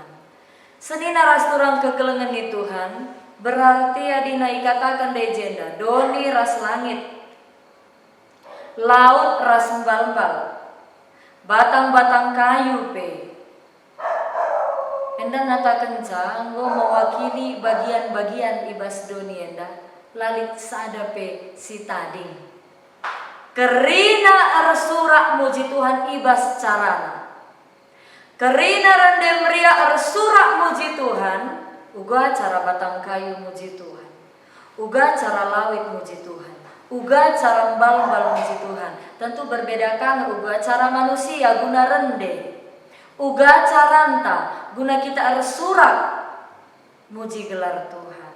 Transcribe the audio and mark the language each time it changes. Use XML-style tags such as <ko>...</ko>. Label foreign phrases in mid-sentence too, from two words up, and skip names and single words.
<btx>Senina ras turang kekelengan di Tuhan berarti adina ikatakan legenda doni ras langit laut ras balbal batang-batang kayu pe enda natakan nggo mewakili bagian-bagian ibas doni enda lalit sadape si tading kerina arsurak muji Tuhan ibas carana kerina rende meriah arsurak muji Tuhan uga cara batang kayu muji Tuhan uga cara lawit muji Tuhan uga cara mbal-mbal muji Tuhan tentu berbedakan uga cara manusia guna rende uga caranta guna kita arsurak muji gelar Tuhan</btx>